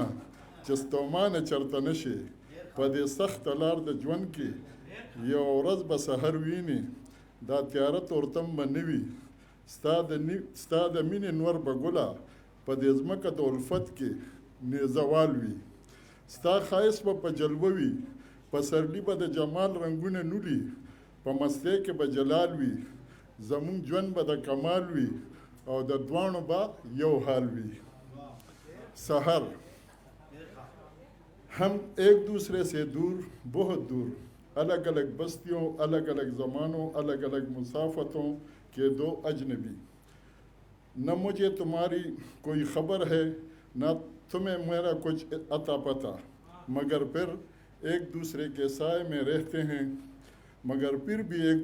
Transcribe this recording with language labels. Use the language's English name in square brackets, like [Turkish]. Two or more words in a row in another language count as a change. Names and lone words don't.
[Pashto] چې ستومانه چرته نشي په دې سخته لار د ژوند کې یو ورځ به سحر ویني دا تیاره تورتم به نه وي ستا د مینې نور به ګله په دې ځمکه د الفت کې نیزه والوي ستا ښایست به په جلوه وي په سرلي به د جمال رنګونه نولي په مستۍ کې به جلال وي زمونږ ژوند به د کمال وي او د دواړو به یو حال وي سحر [Urdu] ہم ایک دوسرے سے دور بہت دور الگ الگ بستیوں الگ الگ زمانوں الگ الگ مسافتوں کے دو اجنبی نہ مجھے تمہاری کوئی خبر ہے نہ تمہیں میرا کچھ عطا پتہ مگر پھر ایک دوسرے کے سائے میں رہتے ہیں مگر پھر بھی ایک